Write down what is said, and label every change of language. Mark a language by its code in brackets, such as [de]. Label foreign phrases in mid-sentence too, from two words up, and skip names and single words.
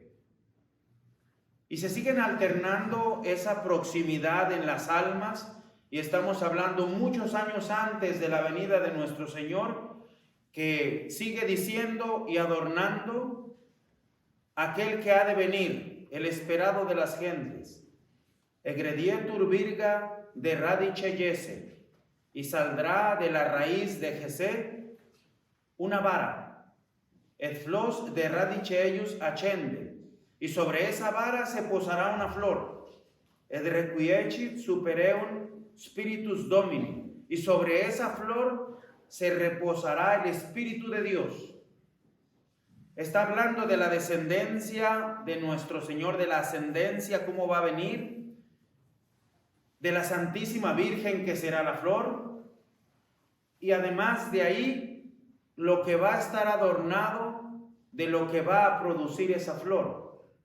[es] Y se siguen alternando esa proximidad en las almas, y estamos hablando muchos años antes de la venida de nuestro Señor, que sigue diciendo y adornando aquel que ha de venir, el esperado de las gentes. [la] Egredietur virga de radice Jesse, [es] y saldrá de la raíz de Jesé una vara, [la] et flos de radice eius accende, [es] y sobre esa vara se posará una flor, [la] et requiescit super eum spiritus Domini, [es] y sobre esa flor se reposará el Espíritu de Dios. Está hablando de la descendencia de nuestro Señor, de la ascendencia, cómo va a venir, de la Santísima Virgen que será la flor, y además de ahí lo que va a estar adornado de lo que va a producir esa flor.